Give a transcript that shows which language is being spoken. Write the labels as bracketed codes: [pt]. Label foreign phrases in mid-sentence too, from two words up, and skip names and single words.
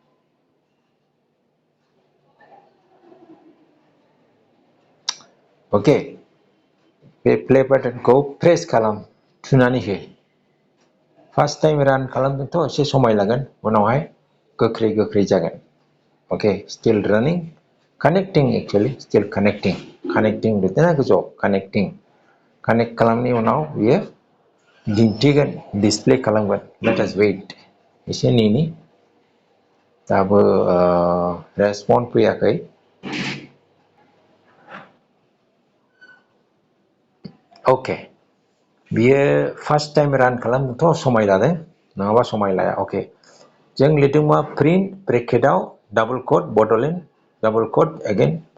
[brx] ओके बे [en] play buttonखौ press [brx] खालाम थुनानै हो [en] first time [brx] रान खालामदोंथ' एसे समाय लागोन उनावहाय गोख्रै जागोन ओके [en] still running connecting actually still connecting [brx] लिरदोंना गोजौआव connect खालामनायनि उनाव बियो दिन्थिगोन डिसप्ले खालामगोन [en] let us wait [brx] एसे नेनि दाबो रेसपन्स फैयाखै ओके बियो [en] first time [brx] रान खालामनोथ' समाय लादों नङाबा समाय लाया अके जों लिरदोंबा [en] print bracketआव double quote [brx] बड'लेण्ड [en] double quote again